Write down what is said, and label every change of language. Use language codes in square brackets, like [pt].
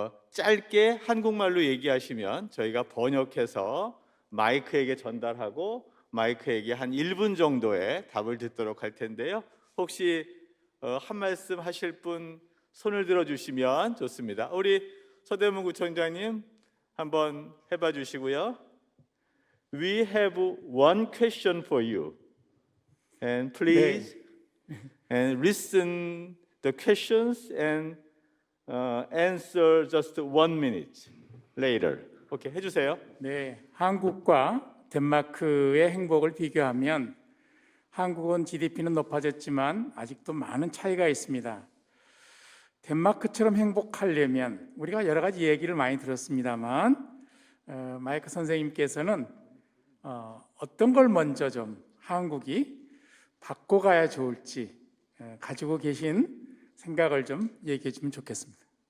[ko] 짧게 한국말로 얘기하시면 저희가 번역해서 마이크에게 전달하고 마이크에게 한 1분 정도의 답을 듣도록 할 텐데요. 혹시 한 말씀 하실 분 손을 들어주시면 좋습니다. 우리 서대문 구청장님 한번 해봐 주시고요. [en] We have one question for you, and please and listen the questions and answer just 1 minute later. [ko] 오케이, 해주세요. 네, 한국과 덴마크의 행복을 비교하면 한국은 GDP는 높아졌지만 아직도 많은 차이가 있습니다. 덴마크처럼 행복하려면 우리가 여러 가지 얘기를 많이 들었습니다만 마이크 선생님께서는 어떤 걸 먼저 좀 한국이 바꿔가야 좋을지 가지고 계신 생각을 좀 얘기해 주면 좋겠습니다.